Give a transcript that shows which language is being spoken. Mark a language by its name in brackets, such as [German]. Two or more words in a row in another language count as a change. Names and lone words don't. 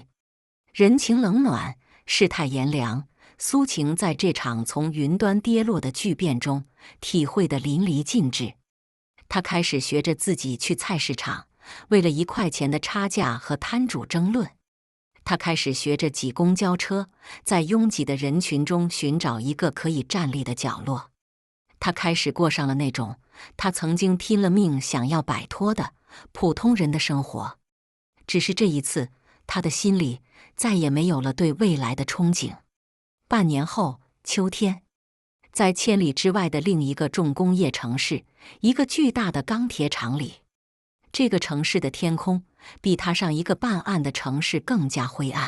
[Chinese] 人情冷暖，世態炎涼，蘇晴在這場從雲端跌落的巨變中，體會得淋漓盡致。他開始學着自己去菜市場，為了1塊錢的差價和攤主爭論。他開始學着擠公交車，在擁擠的人群中尋找一個可以站立的角落。他開始過上了那種他曾經拼了命想要擺脫的普通人的生活。只是這一次，他的心裡再也沒有了對未來的憧憬。半年後，秋天，在千里之外的另一個重工業城市，一個巨大的鋼鐵廠裡，這個城市的天空比他上一個半暗的城市更加灰暗。